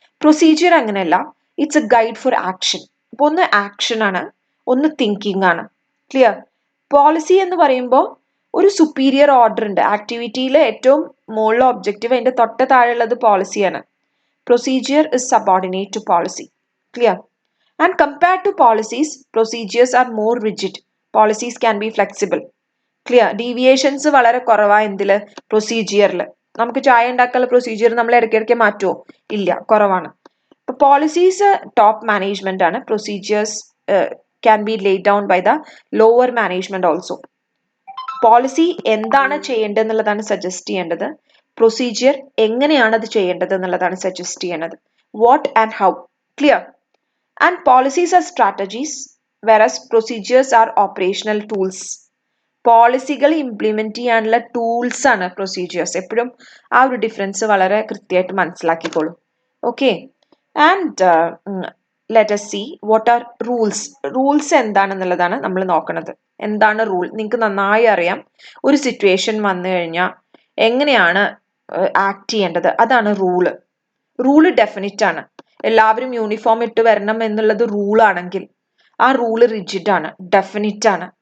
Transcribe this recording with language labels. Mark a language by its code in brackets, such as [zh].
[ml] Procedure അങ്ങനെയല്ല, [en] It's a guide for action. [ml] ഇപ്പൊ ഒന്ന് ആക്ഷൻ ആണ്, ഒന്ന് തിങ്കിങ് ആണ്. ക്ലിയർ? പോളിസി എന്ന് പറയുമ്പോൾ ഒരു സുപ്പീരിയർ ഓർഡർ ഉണ്ട്. ആക്ടിവിറ്റിയിൽ ഏറ്റവും മുകളിലെ ഒബ്ജക്റ്റീവ്, അതിന്റെ തൊട്ട് താഴെയുള്ളത് പോളിസിയാണ്. [en] Procedure is subordinate to policy. Clear? And compared to policies, procedures are more rigid. Policies can be flexible. Clear? [ml] Deviations വളരെ കുറവാണ് എന്തില്? പ്രൊസീജിയറിൽ. നമുക്ക് ചായ ഉണ്ടാക്കാനുള്ള പ്രൊസീജിയർ നമ്മൾ ഇടയ്ക്കിടയ്ക്ക് മാറ്റുമോ? ഇല്ല, കുറവാണ്. ഇപ്പൊ പോളിസീസ് ടോപ്പ് മാനേജ്മെന്റ് ആണ്. [en] Procedures can be laid down by the lower management also. [ml] Policy എന്താണ് ചെയ്യേണ്ടത് എന്നുള്ളതാണ് സജസ്റ്റ് ചെയ്യേണ്ടത്. പ്രൊസീജിയർ എങ്ങനെയാണ് അത് ചെയ്യേണ്ടത് എന്നുള്ളതാണ് സജസ്റ്റ് ചെയ്യേണ്ടത്. [en] What and how. Clear? And policies are strategies, whereas procedures are operational tools. [ml] പോളിസികൾ implement ചെയ്യാനുള്ള ടൂൾസ് ആണ് പ്രൊസീജിയേഴ്സ്. എപ്പോഴും ആ ഒരു ഡിഫറൻസ് വളരെ കൃത്യമായിട്ട് മനസ്സിലാക്കിക്കോളൂ. [en] Okay? And let us see what are rules. [ml] Rules എന്താണെന്നുള്ളതാണ് നമ്മൾ നോക്കുന്നത്. എന്താണ് റൂൾ? നിങ്ങൾക്ക് നന്നായി അറിയാം. ഒരു സിറ്റുവേഷൻ വന്നു കഴിഞ്ഞാൽ എങ്ങനെയാണ് ആക്ട് ചെയ്യേണ്ടത്, അതാണ് റൂള്. റൂള് ഡെഫിനിറ്റ് ആണ്. എല്ലാവരും യൂണിഫോം ഇട്ട് വരണം എന്നുള്ളത് റൂളാണെങ്കിൽ ആ റൂള് റിജിഡ് ആണ്, ഡെഫിനിറ്റ് ആണ്.